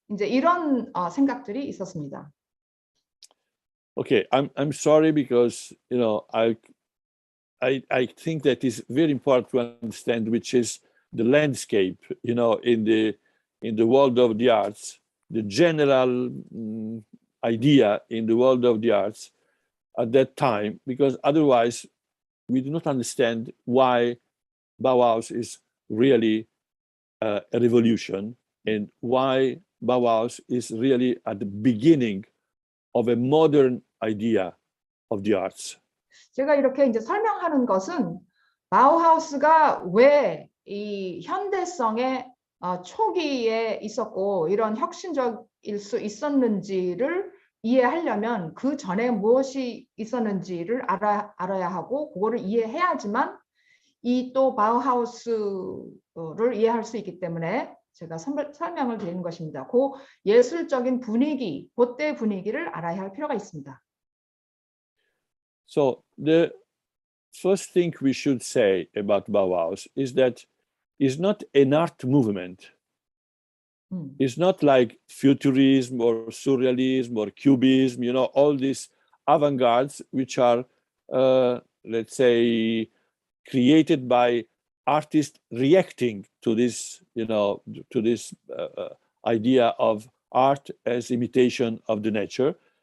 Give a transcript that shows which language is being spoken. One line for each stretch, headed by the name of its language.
Korean: 이제 이런 생각들이 있었습니다.
English: Okay, I'm sorry because I think that is very important to understand, which is the landscape, in the world of the arts, the general idea in the world of the arts at that time, because otherwise we do not understand why Bauhaus is really a revolution and why Bauhaus is really at the beginning of a modern idea of the arts.
Korean: 제가 이렇게 이제 설명하는 것은 바우하우스가 왜 이 현대성의 초기에 있었고 이런 혁신적일 수 있었는지를 이해하려면 그 전에 무엇이 있었는지를 알아야 하고 그거를 이해해야지만 이 또 바우하우스를 이해할 수 있기 때문에 제가 설명을 드리는 것입니다. 그 예술적인 분위기, 그때 분위기를 알아야 할 필요가 있습니다.
English: So the first thing we should say about Bauhaus is that it's not an art movement. It's not like futurism or surrealism or cubism, all these avant-gardes which are, let's say, created by artists reacting to this, to this idea of art as imitation of the nature.